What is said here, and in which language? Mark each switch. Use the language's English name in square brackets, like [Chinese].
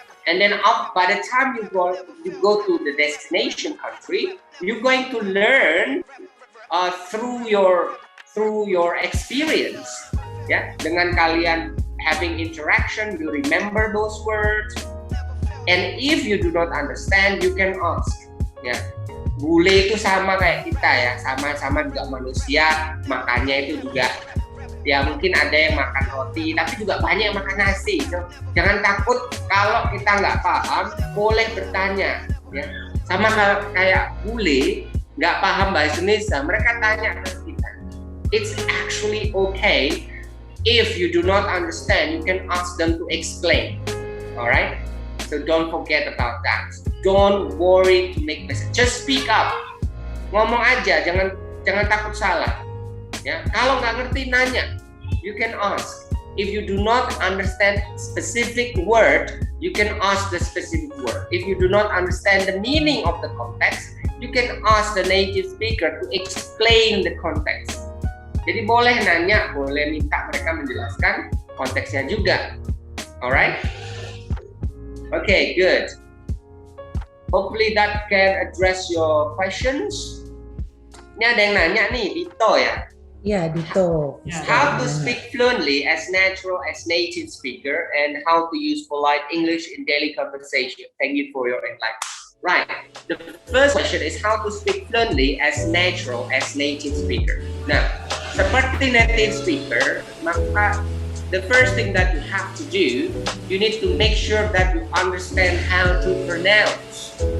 [English] And then by the time you go to the destination country, you're going to learn through your experience, ya. [Indonesian] Dengan kalian [English] having interaction, you remember those words. And if you do not understand, you can ask. [Indonesian] Ya, bule itu sama kayak kita ya, sama-sama juga manusia, makannya itu juga. Ya mungkin ada yang makan roti, tapi juga banyak yang makan nasi. So, jangan takut kalau kita nggak paham, boleh bertanya. Ya, sama kayak bule nggak paham bahasa Indonesia, mereka tanya ke kita. [English] It's actually okay if you do not understand, you can ask them to explain. Alright? So don't forget about that. Don't worry to make mistake. Just speak up. [Indonesian] Ngomong aja, jangan takut salah. Ya, kalau nggak ngerti nanya. [English] You can ask. If you do not understand specific word, you can ask the specific word. If you do not understand the meaning of the context, you can ask the native speaker to explain the context. [Indonesian] Jadi boleh nanya, boleh minta mereka menjelaskan konteksnya juga. [English] Alright? Okay, good. Hopefully that can address your questions. [Indonesian] Ini ada yang nanya nih, Dito ya. Ya, Dito. [English] How to speak fluently as natural as native speaker and how to use polite English in daily conversation. Thank you for your enlightenment. Right. The first question is how to speak fluently as natural as native speaker. [Indonesian] Nah, seperti [English] native speaker, maka the first thing that you have to do, you need to make sure that you understand how to pronounce.